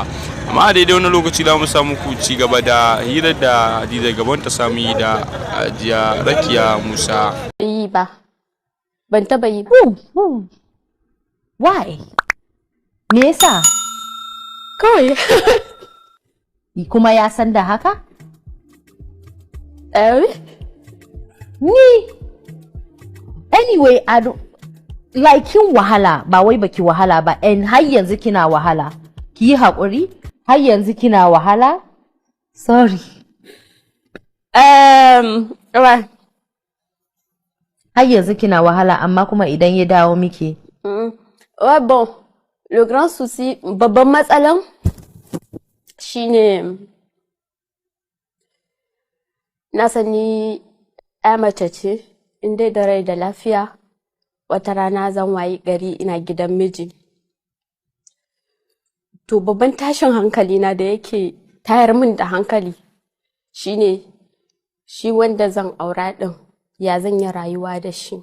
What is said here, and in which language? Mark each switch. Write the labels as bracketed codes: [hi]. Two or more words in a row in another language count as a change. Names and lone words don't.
[ha] Amma a daidai wani lokaci za mu samu ku ci gaba da hirar da Hadiza Gabon ta samu yi da Hajiya Rakiya Musa. Yi ba. Ban taba yi. Why? Me yasa? kawai. Kuma ya san da haka? Ni [en] anyway like [ha] kin wahala ba wai baki wahala ba, and har yanzu kina wahala, ki yi haƙuri, har yanzu kina wahala. [en] Sorry. Right. [ha] Har yanzu kina wahala, amma kuma idan ya dawo miki. [fr] Ouais, bon, le grand souci, [ha] babban matsalan shine na sani mace ce, in dai da rai da lafiya, wata rana zan wayi gari ina gidan miji. To babban tashin hankali na da yake tayar min da hankali shine shi wanda zan aura din, ya zan yi rayuwa da shi.